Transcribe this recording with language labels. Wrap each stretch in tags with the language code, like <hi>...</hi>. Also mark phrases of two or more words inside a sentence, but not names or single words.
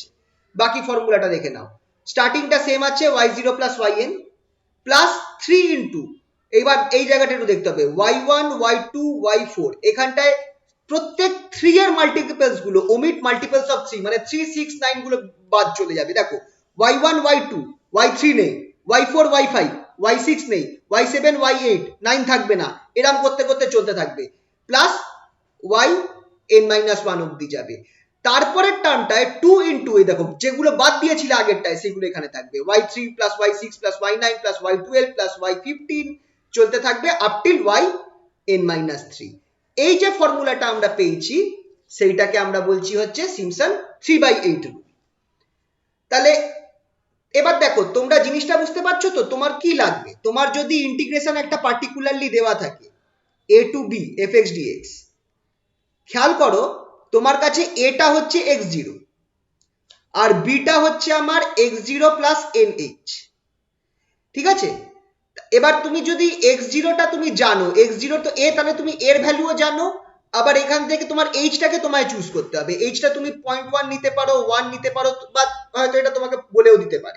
<bn>বাকি ফর্মুলাটা দেখে নাও, স্টার্টিংটা সেম আছে y0 প্লাস yn প্লাস 3 ইন্টু, এবার এই জায়গাটা একটু দেখতে হবে y1 y2 y4, এখানটায় প্রত্যেক 3 এর মাল্টিপলস গুলো</bn> <en>omit multiples of 3,</en> <bn>মানে 3 6 9 গুলো বাদ চলে যাবে। দেখো y1 y2 y3 নেই, y4 y5 y6 নেই, y7 y8 9 থাকবে না, এরকম করতে করতে চলতে থাকবে, প্লাস yn-1 অবধি যাবে। তারপরের টার্মটায় 2 ইন্টু, এই দেখো যেগুলো বাদ দিয়েছিল আগেরটায় সেগুলো এখানে থাকবে, y3 প্লাস y6 প্লাস y9 প্লাস y12 প্লাস y15 চলতে থাকবে</bn> <en>up till</en> <bn>yn-3। এই যে ফর্মুলাটা আমরা পেয়েছি সেইটাকে আমরা বলছি হচ্ছে সিম্পসন 3/8 রুল। তাহলে এবার দেখো তোমরা জিনিসটা বুঝতে পারছো তো, তোমার কি লাগবে, তোমার যদি ইন্টিগ্রেশন একটা পার্টিকুলারলি দেওয়া থাকে a to b fx dx, খেয়াল করো তোমার কাছে এটা হচ্ছে x0 আর বিটা হচ্ছে আমার x0 প্লাস nh, ঠিক আছে। এবার তুমি যদি x0টা তুমি জানো, x0 তো a, তাহলে তুমি এর ভ্যালুও জানো, আবার এখান থেকে তোমার h টাকে তোমায় চুজ করতে হবে, h টা তুমি 0.1 নিতে পারো, 1 নিতে পারো, বা হয়তো এটা তোমাকে বলেও দিতে পারে।</bn>